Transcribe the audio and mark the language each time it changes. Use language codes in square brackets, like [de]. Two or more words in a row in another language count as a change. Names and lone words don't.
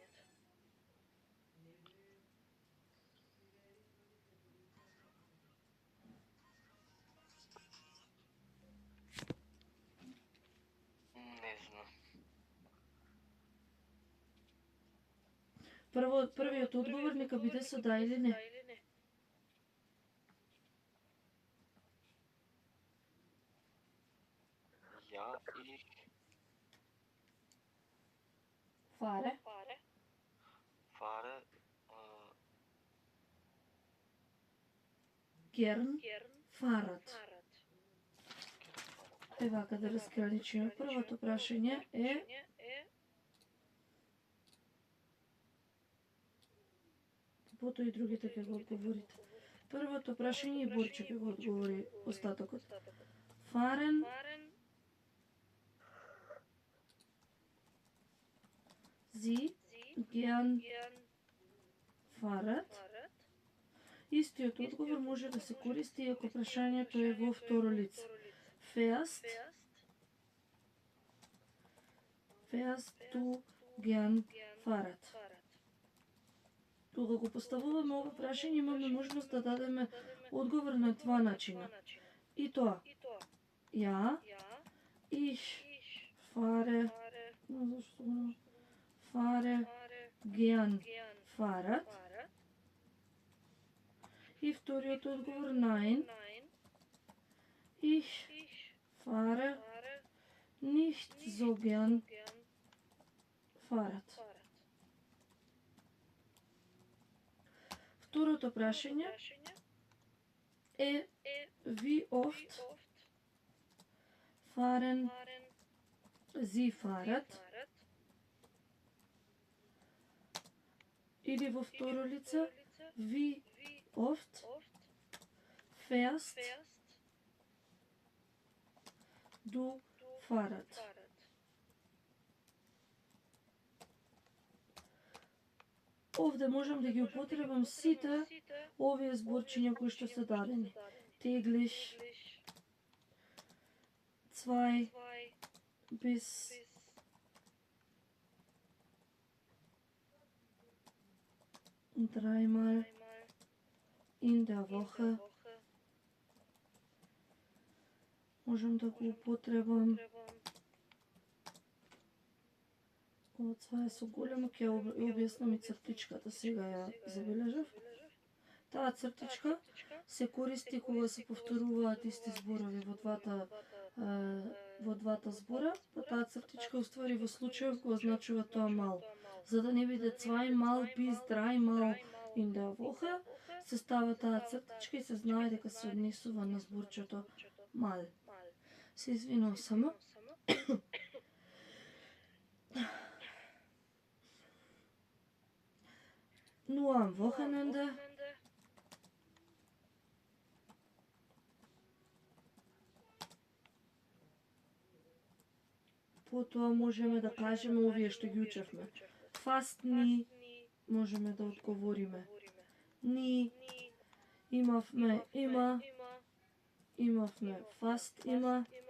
[mk] Не знам. Првиот одговор нека биде со да или не. [de] Ja, ich Fahre fahre gern Fahrrad. [mk] Вака да разграничиме. Првото прашање е потоа и другите ќе го одговорите. Првото прашање и Борче ќе го одговори остатокот. [de] Fahren Sie gern Fahrrad? [mk] Истиот одговор може да се користи ако прашањето е во второ лице. [de] Fährst du gern Fahrrad? [mk] Кога го поставуваме ова прашање, имаме можност да дадеме одговор на два начина. И тоа, ја, [de] ich fahre gern Fahrrad. [mk] И вториот одговор, [de] nein, ich fahre nicht so gern Fahrrad. [mk] Второто прашање е [de] wie oft fahren Sie Fahrrad? [mk] Или во второ лице, [de] wie oft fährst du Fahrrad? [mk] Овде можам да ги употребам сите овие зборчиња кои што се дадени. [de] Täglich, zwei bis dreimal in der Woche. [mk] Можам да го употребам. Ова е со големо, ќе објаснам и цртичката, сега ја забележав. Таа цртичка се користи кога се повторуваат исти зборови во двата збора, па таа цртичка уствари во случајов го означува тоа мал. За да не биде [de] zweimal bis dreimal in der Woche, [mk] се става таа цртичка и се знае дека се однесува на зборчето мал. Се извинувам само. [de] Nur am Wochenende [mk] потоа можеме да кажеме овие што ги учевме. [de] Fast nie [mk] можеме да одговориме. Ни имавме имавме fast има.